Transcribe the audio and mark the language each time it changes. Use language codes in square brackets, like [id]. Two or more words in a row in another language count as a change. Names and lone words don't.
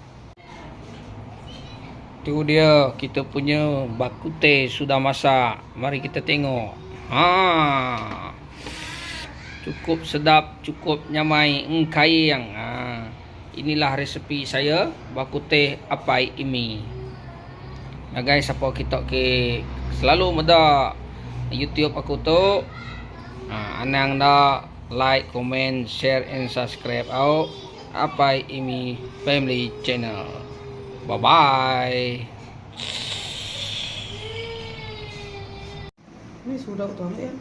[ms] Tu dia kita punya bak kuteh sudah masak. Mari kita tengok. Cukup sedap, cukup nyamai, kayang. Inilah resepi saya bak kuteh apai imi. [iba] Nah guys, apa kita ke selalu meda YouTube aku tu. Anang dah [en] like, comment, share and subscribe [iba] au apai imi family channel. [en] Bye bye. [ms] Ini sudah aku tahu ya.